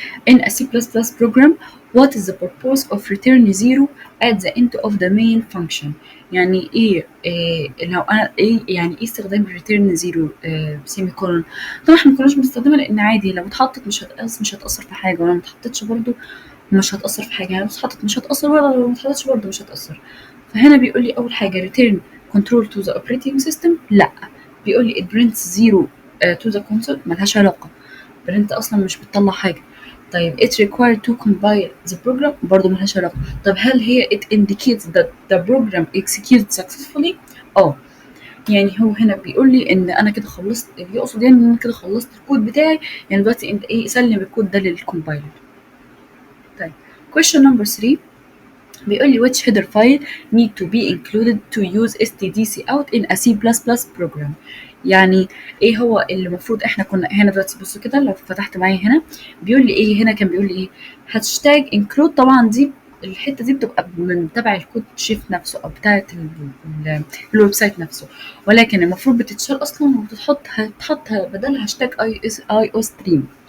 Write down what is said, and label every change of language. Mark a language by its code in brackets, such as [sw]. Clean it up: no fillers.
[en] In a C++ program, what is the purpose of return zero at the end of the main function؟ [ar] يعني إيه لو أنا إيه يعني إيه استخدام return zero سيمي كولون؟ طبعا إحنا مكناش بنستخدمها لأن عادي لو اتحطت مش هتأثر في حاجة، ولو متحطتش برضو مش هتأثر في حاجة، يعني لو اتحطت مش هتأثر، ولا لو متحطتش برضو مش هتأثر. فهنا بيقول لي أول حاجة [en] return control to the operating system، [ar] لأ. بيقول لي [en] it prints zero to the console، [ar] ملهاش علاقة، برنت أصلا مش بتطلع حاجة. طيب [en] it required to compile the program، [ar] برضه ملهاش علاقة. طب هل هي [en] it indicates that the program executes successfully؟ [ar] اه يعني هو هنا بيقول لي ان انا كده خلصت، يقصد يعني ان انا كده خلصت الكود بتاعي، يعني دلوقتي انت ايه سلم الكود ده للكومبايلر. طيب [en] question number 3 [ar] بيقول لي [en] which header file need to be included to use stdc out in a C++ program. [ar] يعني ايه هو اللي المفروض احنا كنا هنا دلوقتي. بصوا كده لو فتحت معايا هنا بيقول لي ايه، هنا كان بيقول لي ايه هاشتاج include. طبعا دي الحته دي بتبقى من تبع الكود شيف نفسه او بتاعه الويب سايت نفسه، ولكن المفروض بتتشال اصلا هتحط بدلها هاشتاج اي او ستريم.